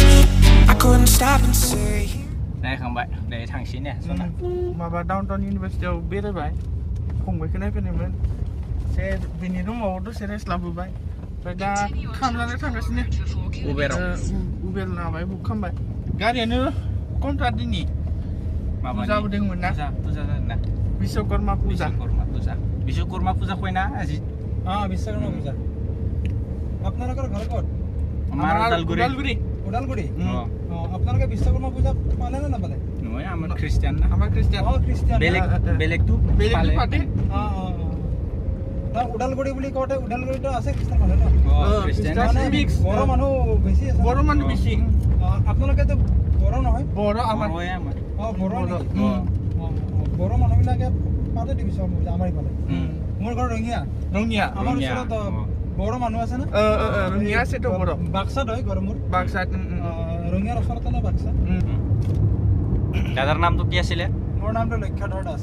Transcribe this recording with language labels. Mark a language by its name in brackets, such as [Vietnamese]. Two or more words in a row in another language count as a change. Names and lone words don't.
[English] I couldn't stop and say. [Bodo] नायखांबाय दायो थांसै ने जना माबा डाउनटाउन इउनिभारसिटियाव बेरायबाय फंबायखौ नायफैनायमोन एसे बिनि रुमाव दसे रेस्ट लाबोबाय ओमफ्राय दा खामनानै थांगासिनो उबेर लाबाय बुक खालामबाय गारियानो कन्ट्रा दिनै जाबोदोंमोन ना फुजा जादों ना बिश्वकर्मा [Bangla] पूजा কইনা আজি বিশ্বকর্মা পূজা আপনাদের ঘর কত আমার ওদালগুৰি ওদালগুৰি আপনাদের বিশ্বকর্মা পূজা পালে না পালে নয় আমার খ্রিস্টান না [Assamese] আমাৰ খ্ৰীষ্টিয়ান খ্রিস্টান বেলেগ তো পাতে তা ওদালগুৰি বুলি কওঁতে ওদালগুৰিটো আছে খ্রিস্টান মানুহ ন খ্রিস্টান মানে mix। বড় মানুহ বেছি আছে বড়ো মানুহ বেছি আপোনালোকেতো বড় নহয় বড়ো আমাৰ হয় আমার বড় নেকি বড় মানুহবিলাকে পাতে বিশ্বকৰ্মা পূজা আমাৰ ইফালে মোৰ ঘৰ ৰঙিয়া ৰঙিয়া আমাৰ ওচৰত বড় মানুহ আছে না ৰঙিয়া আছেতো বড়ো বাক্সাত হয় ঘৰ মোৰ বাক্সাত ৰঙিয়াৰ ওচৰতে না বাক্সা দাদাৰ নামটো কি আছিলে মোৰ নামটো লক্ষ্যধৰ দাস